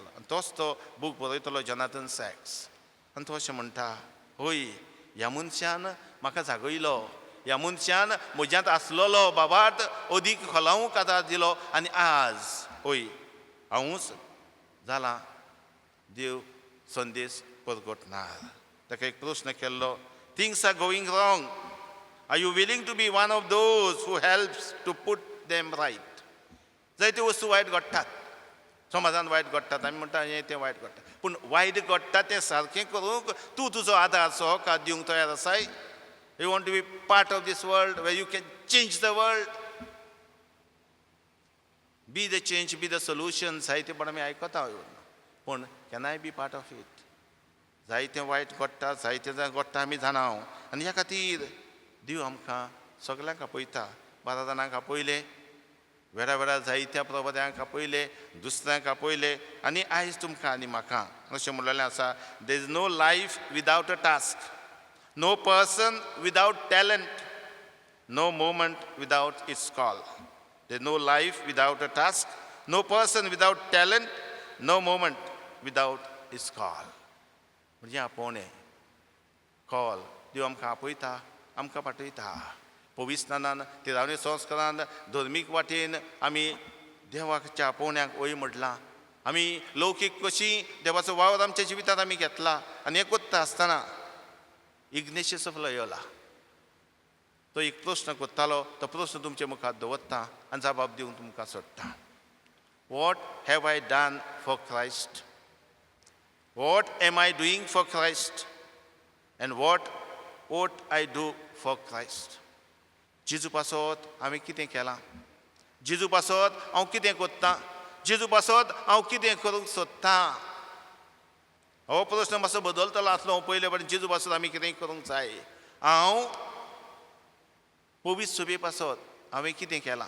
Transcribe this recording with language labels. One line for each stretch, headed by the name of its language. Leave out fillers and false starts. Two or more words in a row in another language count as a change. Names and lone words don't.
Konkani: आनी तोच तो बूक बरयतलो जोनाथन सॅक्स. आनी तो अशें म्हणटा, होय ह्या मनशान म्हाका जागयलो, ह्या मनशान म्हज्यांत आसलोलो भावार्थ अदीक खोलावूंक आदार दिलो आनी आज होय हांवूच जालां देव संदेश परगटणार. ताका एक प्रस्न केल्लो,
English: Things are going wrong, are you willing to be one of those who helps to put them right.
Konkani: जायत्यो वस्तू वायट घडटात, समाजान वायट घडटात, आमी म्हणटा हें तें वायट घडटा. पूण वायट घडटा तें सारकें करूंक तूं तुजो आदार सहकार दिवंक तयार आसाय?
English: You want to be part of this world where you can change the world? Be the change, be the solution.
Konkani: जायते पण आमी आयकता पूण
English: can I be part of it?
Konkani: जायतें वायट घडटा, जायतें घडटा आमी जाणाव. आनी ह्या खातीर देव आमकां सगल्यांक आपयता. 12 जाणांक आपयले, वेळा वेळा जायत्या प्रबोध्यांक आपयले, दुसऱ्यांक आपयले आनी आयज तुमकां आनी म्हाका अशें म्हणलेलें आसा,
English: There is no life without a task, no person without talent, no moment without its call. There's no life without a task, no person without talent, no moment without its call.
Konkani: म्हणजे आपोवणें कॉल देव आमकां आपयता, आमकां पाठयता. पवित्र स्नानान तिरावणे संस्कारान धर्मीक वाटेन आमी देवाच्या आपोवण्याक वय म्हटलां. आमी लौकीक कशी देवाचो वावर आमच्या जिवितांत आमी घेतला. आनी हें कोत्ता आसतना इग्नेशियस ऑफ लॉयोला तो एक प्रस्न कोत्तालो. तो प्रस्न तुमचे मुखार दवरता आनी जबाब दिवंक तुमकां सोडटा.
English: What have I done for Christ? What am I doing for Christ? And what I do for Christ?
Konkani: जेजू पासत हांवें कितें केलां? जेजू पासत हांव कितें कोत्तां? जेजू पासत हांव कितें करूंक सोदतां? हो प्रस्न मातसो बदलतलो आसलो. पयले फावटी जेजू पासत आमी कितें करूंक जाय? हांव पवित्र सभे पासत हांवें कितें केलां?